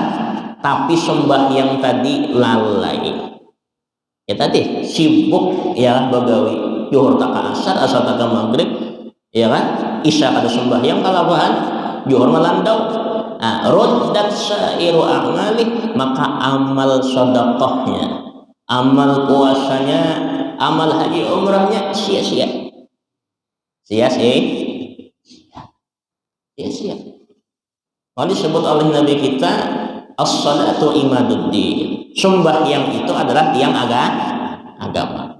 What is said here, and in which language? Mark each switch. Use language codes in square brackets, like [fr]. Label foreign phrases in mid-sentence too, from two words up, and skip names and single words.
[bjn] Tapi sembahyang tadi lalai, ya tadi sibuk, ya begawi zuhur taka asar taka maghrib, ya kan? Isya kada sembahyang kalabahan, zuhur melandau, [ar] ردت سائر أعمالي, [id] maka amal sedekahnya, amal puasanya, amal haji umrahnya sia-sia. Kalau disebut oleh Nabi kita, [ar] الصلاة عماد الدين, [id] sembahyang itu adalah tiang agama.